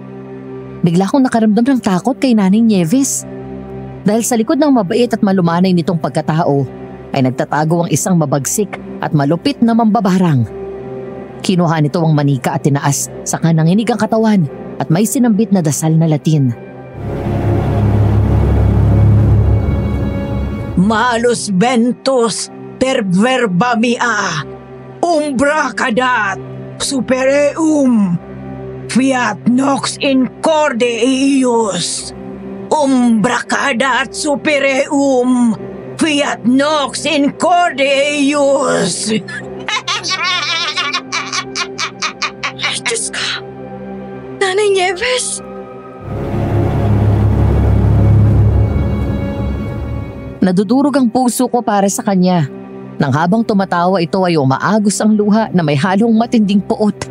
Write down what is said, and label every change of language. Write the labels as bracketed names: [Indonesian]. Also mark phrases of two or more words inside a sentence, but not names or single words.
[Filipino] Bigla akong nakaramdam ng takot kay Nanay Nieves. Dahil sa likod ng mabait at malumanay nitong pagkatao, ay nagtatago ang isang mabagsik at malupit na mambabarang. Kinuha nito ang manika at tinaas, saka nanginig ang katawan at may sinambit na dasal na Latin. [Latin] Malus ventus per verba mia, umbra cadat, supereum, fiat nox in corde eius. Umbra cadat supereum, fiat nox in corde eius. [Filipino] Diyos ko. Nanay Nieves? Nadudurog ang puso ko para sa kanya. Nang habang tumatawa ito ay umaagos ang luha na may halong matinding puot.